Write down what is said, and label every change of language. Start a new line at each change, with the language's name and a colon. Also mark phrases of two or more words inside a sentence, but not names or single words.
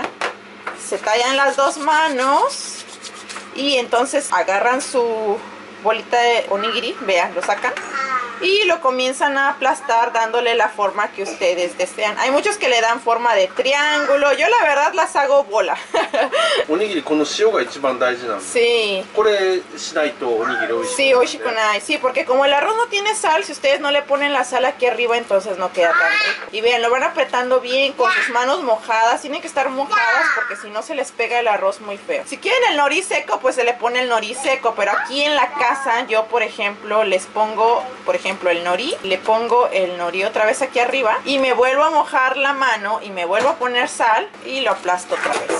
Spanish: Se tallan las dos manos y entonces agarran su bolita de onigiri, vean, lo sacan y lo comienzan a aplastar dándole la forma que ustedes desean. Hay muchos que le dan forma de triángulo. Yo la verdad las hago bola.
Japanese: おにぎり con 塩が一番大事なん.
Spanish: Sí.
Japanese: これしないとおにぎりおいしい.
Spanish: Sí, oishikunai. Sí, porque como el arroz no tiene sal, si ustedes no le ponen la sal aquí arriba, entonces no queda tan rico. Y vean, lo van apretando bien con sus manos mojadas. Tienen que estar mojadas porque si no se les pega el arroz muy feo. Si quieren el nori seco, pues se le pone el nori seco. Pero aquí en la casa, yo por ejemplo, les pongo, por ejemplo, el nori, le pongo el nori otra vez aquí arriba y me vuelvo a mojar la mano y me vuelvo a poner sal y lo aplasto otra vez.